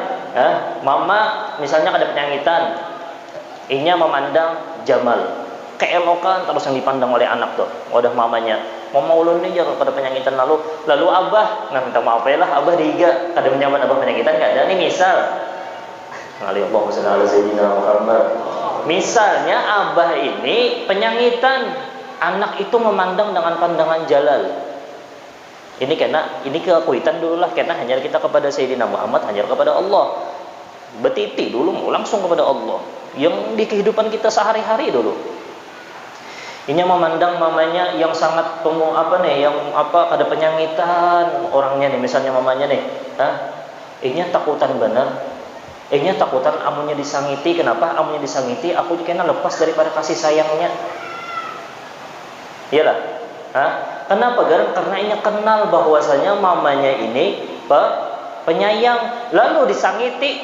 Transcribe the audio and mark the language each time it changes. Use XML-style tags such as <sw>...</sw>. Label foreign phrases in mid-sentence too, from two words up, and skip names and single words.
<bjn>Mama misalnya ada penyangitan. Inya memandang jamal. Keelokan terus yang dipandang oleh anak tuh. Wadah mamanya. Mama ulun ni jar pada penyangitan lalu abah minta maaf ya lah abah diiga kada menyaman abah penyangitan kada. Ini misal</bjn> <ar>اللهم صل على سيدنا محمد.</ar> <bjn>Misalnya abah ini penyangitan, anak itu memandang dengan pandangan jalal. Ini keakuitan dulu lah, karena hanya kita kepada Sayyidina Muhammad, hanya kepada Allah. Betiti dulu mau langsung kepada Allah. Yang di kehidupan kita sehari-hari dulu. Ini memandang mamanya yang sangat yang ada penyangitan orangnya nih, misalnya mamanya nih, ini takutan benar. Ini takutan amunnya disangiti. Kenapa? Amunnya disangiti aku kena lepas daripada kasih sayangnya. Iyalah. Kenapa? Karena ini kenal bahwasanya mamanya ini penyayang, lalu disangiti.</bjn>